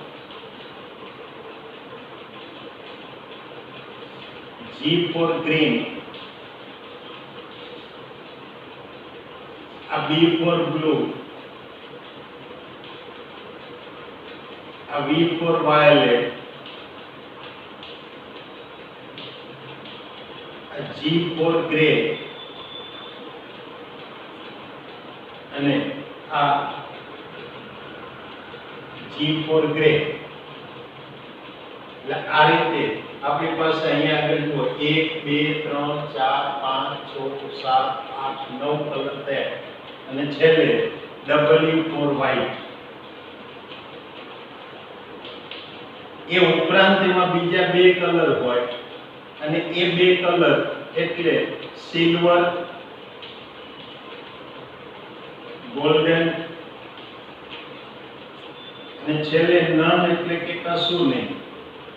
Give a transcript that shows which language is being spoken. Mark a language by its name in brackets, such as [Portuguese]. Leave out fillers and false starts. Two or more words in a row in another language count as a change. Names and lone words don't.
[English] G for green, આ B for blue, આ V for violet, G for grey [Gujarati] અને આ [English] G for grey. [Gujarati] એટલે આ રીતે આપણી પાસે અહીંયા આગળ જુઓ 1 2 3 4 5 6 7 8 9 કલર થયા અને છેલ્લે [English] W for white. [Gujarati] એ ઉપરાંત એમાં બીજા 2 કલર હોય અને એ 2 કલર એટલે સિલ્વર, ગોલ્ડન અને છેલ્લે નન એટલે કે કશું નહીં.